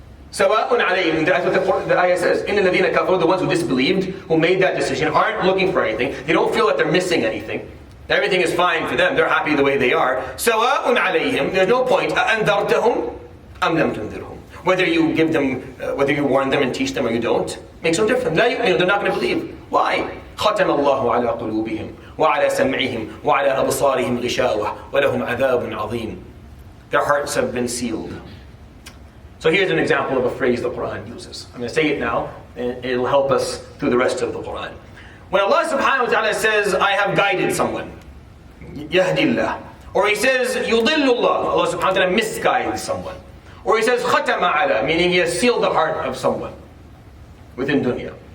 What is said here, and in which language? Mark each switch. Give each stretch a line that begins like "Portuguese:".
Arabic: سواء عليهم,
English: that's what the ayah says.
Arabic: إِنَّ الَّذِينَ كَفَرُوا,
English: the ones who disbelieved, who made that decision, aren't looking for anything. They don't feel that they're missing anything. Everything is fine for them. They're happy the way they are.
Arabic: سواء عليهم,
English: there's no point.
Arabic: أَأَنذَرْتَهُمْ أَمْ لَمْ تُنذِرْهُمْ.
English: Whether you give them, whether you warn them and teach them or you don't, makes no difference. They're not going to believe. Why?
Arabic: ختم الله على قلوبهم وعلى سمعهم وعلى أبصارهم غشاوة ولهم عذاب عظيم.
English: Their hearts have been sealed. So here's an example of a phrase the Quran uses. I'm going to say it now, and it'll help us through the rest of the Quran. When Allah subhanahu wa ta'ala says, I have guided someone, yahdillah, or He says, yudillullah, Allah subhanahu wa ta'ala misguides someone, or He says, khatama ala, meaning He has sealed the heart of someone within dunya.